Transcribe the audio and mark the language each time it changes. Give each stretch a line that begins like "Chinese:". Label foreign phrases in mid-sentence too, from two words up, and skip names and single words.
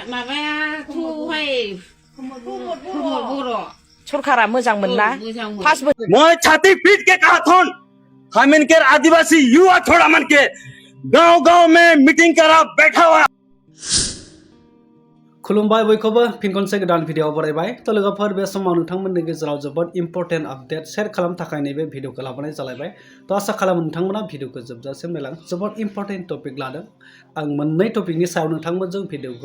Bodo: माबाया थौहाय बर' सरकारा मोजां मोनना पास बोसोर
Hindi: मैं छाती पीट के कहा था हम इनके आदिवासी युवा थोड़ा मन के गांव-गांव में मीटिंग करा बैठा हुआ
Bodo: खुलुमबाय बयखौबो फिन खनसे गोदान भिडिअ बरायबाय तो लोगोफोर बे समाव नोंथांमोननि गेजेराव जोबोद
English: important update share
Bodo: खालामनो थाखाय नैबे भिडिअखौ लाबोनाय जालायबाय तो आसा खालामो नोंथांमोना भिडिअखौ जोबजासिम नायलां जोबोद
English: important topic
Bodo: लादों आं मोननै टपिकनि सायाव नोंथांमोनजों भिडिअखौ